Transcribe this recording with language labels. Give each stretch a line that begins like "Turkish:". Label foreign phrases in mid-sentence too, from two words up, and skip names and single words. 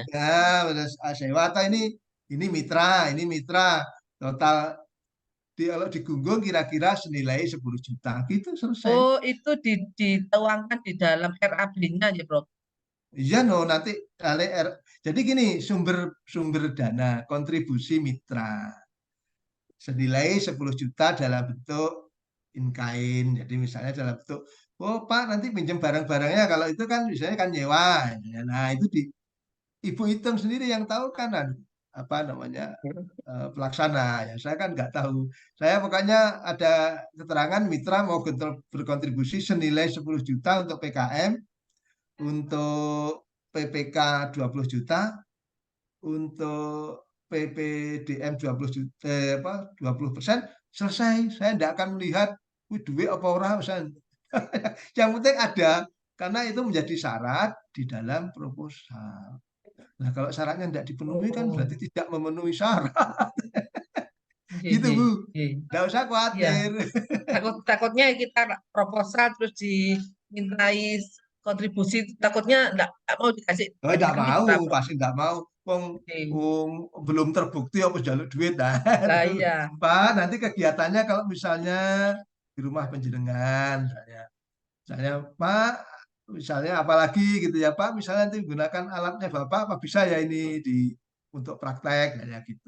Indonesian: ya udah sewa atau ini mitra total kalau digunggung kira-kira senilai 10 juta gitu selesai. Oh, itu dituangkan di dalam RAB-nya ya, Prof. Iya no nanti jadi gini sumber sumber dana kontribusi mitra senilai 10 juta dalam bentuk in kind. Jadi misalnya dalam bentuk, oh Pak nanti pinjam barang-barangnya kalau itu kan misalnya kan nyewa. Nah itu Ibu hitung sendiri yang tahu kan apa namanya pelaksana ya. Saya kan nggak tahu. Saya pokoknya ada keterangan mitra mau berkontribusi senilai 10 juta untuk PKM, untuk PPK 20 juta, untuk PPDM 20 juta, apa 20%, selesai. Saya tidak akan melihat wih duit apa orang. Yang penting ada, karena itu menjadi syarat di dalam proposal. Nah, kalau syaratnya tidak dipenuhi kan berarti Oh, tidak memenuhi syarat. nggih, Gitu, nggih, Bu. nggih. Tidak usah Iya, khawatir. takutnya kita proposal terus dimintai kontribusi, takutnya enggak mau dikasih Oh, gaji tidak ke mau, mitra, Prof. pasti tidak mau. Wong, Oke. wong belum terbukti apa
Javanese: jaluk duit.
Indonesian: Nah, Lah itu. iya, Pak, nanti kegiatannya kalau misalnya di rumah penjenengan, misalnya Pak, misalnya apalagi gitu ya Pak, misalnya nanti gunakan alatnya Bapak, apa bisa ya ini untuk praktek ya gitu.